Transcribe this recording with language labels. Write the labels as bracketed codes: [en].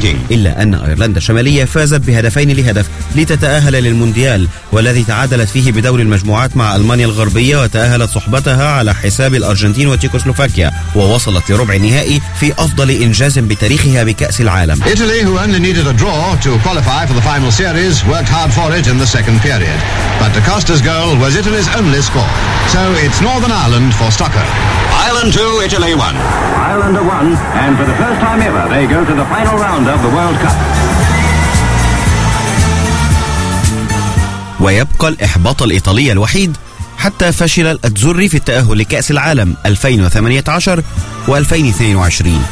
[ar] إلا أن أيرلندا الشمالية فازت بهدفين لهدف لتتأهل للمونديال، والذي تعادلت فيه بدور المجموعات مع ألمانيا الغربية وتأهلت صحبتها على حساب الأرجنتين وتشيكوسلوفاكيا، ووصلت لربع النهائي في أفضل إنجاز بتاريخها بكأس العالم. [en] Italy, who only needed a draw to qualify for the final series, worked hard for it in the second period. But Da Costa's goal was Italy's only score. So it's Northern Ireland for Stocker. Ireland 2, Italy 1. Ireland 1, and for the first time ever, they go to the final round of the World Cup. [ar] ويبقى الإحباط الإيطالي الوحيد حتى فشل الأزوري في التأهل لكأس العالم 2018 و2022.